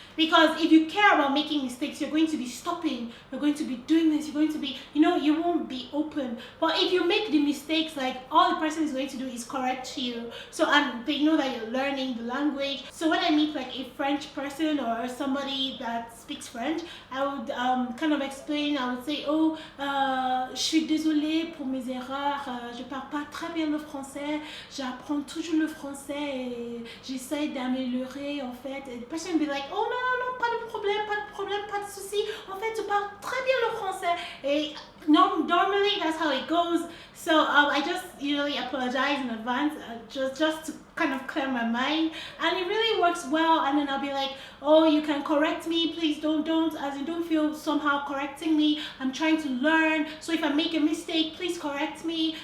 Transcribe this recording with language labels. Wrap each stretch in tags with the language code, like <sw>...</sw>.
<en>Because if you care about making mistakes, you're going to be stopping, you're going to be doing this, you're going to be, you know, you won't be open. But if you make the mistakes, like, all the person is going to do is correct you. So, and they know that you're learning the language. So when I meet like a French person or somebody that speaks French, I would kind of explain. I would say, oh,</en> <fr>je suis désolée pour mes erreurs, je parle pas très bien le français, j'apprends toujours le français et j'essaie d'améliorer en fait.</fr> <en>And the person will be like, oh</en> <fr>non, pas de problème, pas de souci. En fait, tu parles très bien le français. Et</fr> <en>normally that's how it goes. So I just usually apologize in advance, just to kind of clear my mind, and it really works well. And then I'll be like, oh, you can correct me, please don't, as you don't feel somehow correcting me. I'm trying to learn, so if I make a mistake, please correct me.</en>